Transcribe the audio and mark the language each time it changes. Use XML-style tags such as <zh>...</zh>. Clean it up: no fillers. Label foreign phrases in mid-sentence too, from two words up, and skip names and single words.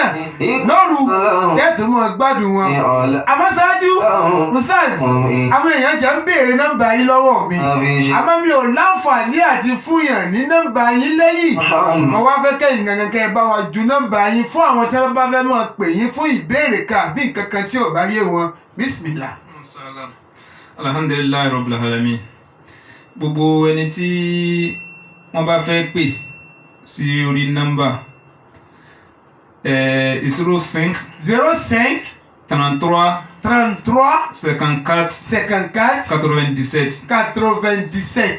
<yo>Lóru tẹ́tù máa gbádùn wọn. Àmọ́ ṣáájú, Ustaz, àwọn èèyàn jẹ́ ń béèrè nọ́mbà yín lọ́wọ́ mi. Àmọ́ mi ò láǹfààní àti fún yàn ní nọ́mbà yín lẹ́yìn. Mo wá fẹ́ kẹ́yìn gangan kẹ́ ẹ bá wa ju nọ́mbà yín fún àwọn tí wọ́n bá fẹ́ máa pè yín fún ìbéèrè kan àbí nǹkan kan tí ò bá yé wọn. Bismillah.</yo> <ar>الحمد لله رب العالمين.</ar> <yo>Gbogbo ẹni tí wọ́n bá fẹ́ pè sí orí nọ́mbà 05 33 54 97.</yo>